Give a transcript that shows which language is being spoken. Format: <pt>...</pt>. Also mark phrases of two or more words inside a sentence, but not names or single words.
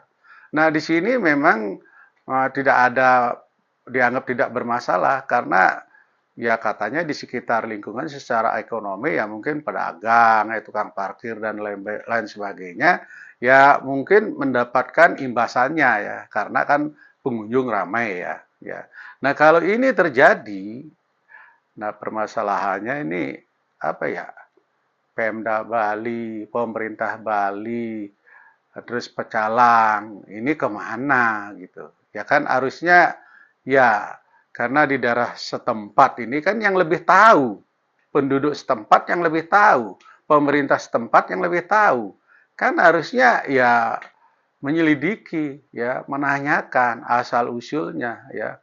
<id>Nah, di sini memang tidak ada, dianggap tidak bermasalah karena ya katanya di sekitar lingkungan secara ekonomi ya mungkin pedagang, tukang parkir dan lain sebagainya ya mungkin mendapatkan imbasannya ya karena kan pengunjung ramai ya. Nah, kalau ini terjadi, nah permasalahannya ini Pemda Bali, pemerintah Bali, terus pecalang, ini kemana gitu. Ya kan harusnya ya karena di daerah setempat ini kan yang lebih tahu, penduduk setempat yang lebih tahu, pemerintah setempat yang lebih tahu. Kan harusnya ya menyelidiki, ya menanyakan asal-usulnya ya.</id>